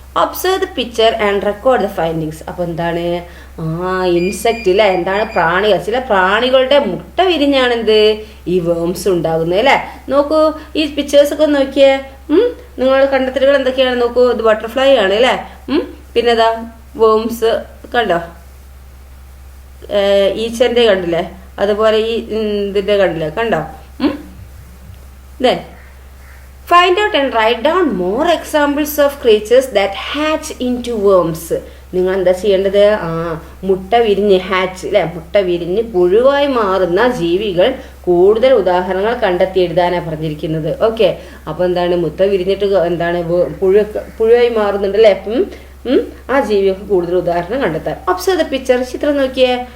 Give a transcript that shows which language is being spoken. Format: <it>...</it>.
<en>Observe the picture and record the findings.</en> <ml>അപ്പോൾ എന്താണ്? Insect അല്ലേ, എന്താണ് പ്രാണികൾ, ചില പ്രാണികളുടെ മുട്ട വിരിഞ്ഞാണ് എന്ത് ഈ വേംസ് ഉണ്ടാകുന്നത് അല്ലേ. നോക്കൂ, ഈ പിക്ചേഴ്സൊക്കെ ഒന്ന് നോക്കിയേ. നിങ്ങളുടെ കണ്ടെത്തലുകൾ എന്തൊക്കെയാണ് നോക്കൂ. ഇത് ബട്ടർഫ്ലൈ ആണ് അല്ലേ. പിന്നെതാ വേംസ് കണ്ടോ, ഈച്ചൻ്റെ കണ്ടില്ലേ, അതുപോലെ ഈ ഇതിൻ്റെ കണ്ടോ.</ml> <en>Then find out and write down more examples of creatures that hatch into worms.</en> <ml>നിങ്ങൾ എന്താ ചെയ്യേണ്ടത്? മുട്ട വിരിഞ്ഞ് ഹാച്ച് അല്ലെ, മുട്ട വിരിഞ്ഞ് പുഴുവായി മാറുന്ന ജീവികൾ കൂടുതൽ ഉദാഹരണങ്ങൾ കണ്ടെത്തി എഴുതാനാണ് പറഞ്ഞിരിക്കുന്നത്. ഓക്കെ, അപ്പോൾ എന്താണ്, മുട്ട വിരിഞ്ഞിട്ട് എന്താണ് പുഴുവായി മാറുന്നുണ്ട് അല്ലേ. ആ ജീവികൾക്ക് കൂടുതൽ ഉദാഹരണം കണ്ടെത്താൻ.</ml> <en>Observe the picture.</en> <ml>ചിത്രം നോക്കിയേ.</ml>